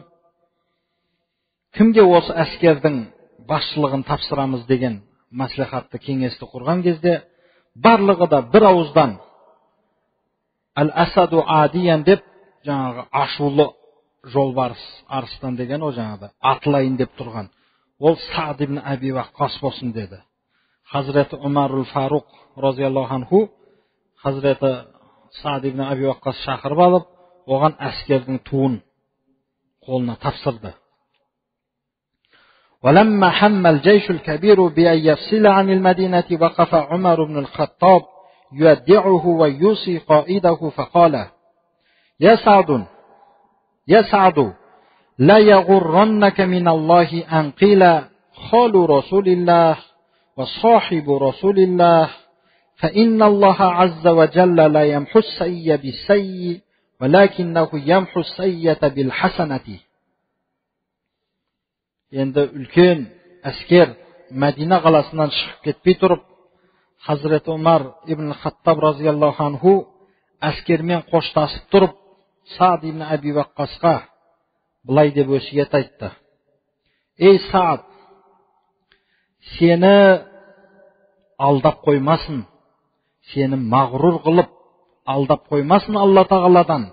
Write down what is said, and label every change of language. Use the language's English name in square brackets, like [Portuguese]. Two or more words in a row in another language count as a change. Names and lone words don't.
[Kazakh] Кімге осы әскердің басшылығын тапсырамыз деген маслихатты кеңесті құрған кезде, барлығы да бір ауыздан [Arabic] الأسد عاديا [Kazakh] деп, жаңағы ашулы жолбарыс, арыстан деген о жаңағы атылайын деп тұрған. Ол Саад ибн Аби Ваққас болсын деді. Хазіреті Умарул Фаруқ [Arabic] رضي الله عنه [Kazakh] Хазіреті Саад ибн Аби Ваққас шақырып алып, оған әскердің туын қолына тапсырды. [Arabic] ولما هم الجيش الكبير بأن يفصل عن المدينة وقف عمر بن الخطاب يودعه ويوصي قائده فقال يا سعد لا يغرنك من الله أن قيل خال رسول الله وصاحب رسول الله فإن الله عز وجل لا يمحو السيء بالسيء ولكنه يمحو السيئة بالحسنة. [Kazakh] Енді үлкен әскер Мәдина қаласынан шығып кетпей тұрып, Хазіреті Умар ибн Хаттаб [Arabic] رضي الله عنه [Kazakh] әскермен қоштасып тұрып, Саад ибн Аби Ваққасқа былай деп өсиет айтты. Ей Саад, сені алдап қоймасын, сені мағрур қылып алдап қоймасын Алла Тағаладан.